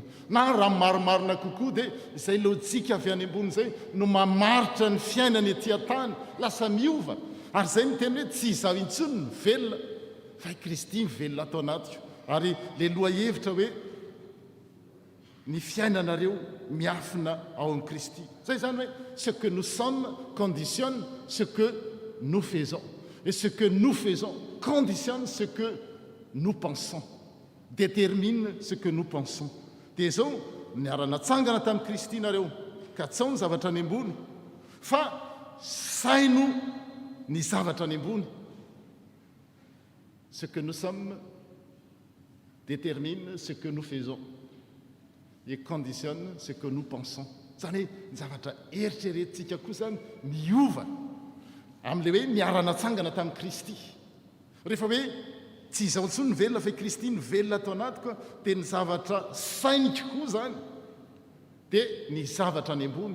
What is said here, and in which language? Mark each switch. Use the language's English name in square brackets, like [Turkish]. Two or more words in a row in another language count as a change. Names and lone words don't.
[Malagasy] Na raha marimarina kokoa dia izay lojika avy any ambony izay no mamaritra ny fiainany etỳ an-tany, lasa miova. Ary izay ny teny hoe tsy izaho intsony ny velona, fa i Kristy ny velona atao anatiko. Ary le loha hevitra hoe ny fiainanareo miafina ao amin'ny Kristy. Zay zany hoe [French] ce que nous sommes conditionne ce que nous faisons. Et ce que nous faisons conditionne ce que nous pensons. Détermine ce que nous pensons. [Malagasy] Dia zao niaranatsangana tamin'i Kristy nareo ka tsao ny zavatra any ambony. Fa saino ny zavatra any ambony. [French] Ce que nous sommes détermine ce que nous faisons. Et conditionne ce que nous pensons. [Malagasy] Zany hoe ny zavatra eritreretintsika koa zany miova amin'le hoe niaranatsangana tamin'i Kristy. Rehefa hoe tsy izao intsony ny velona fa i Kristy ny velona atao anatiko dia ny zavatra sainiko koa zany dia ny zavatra any ambony.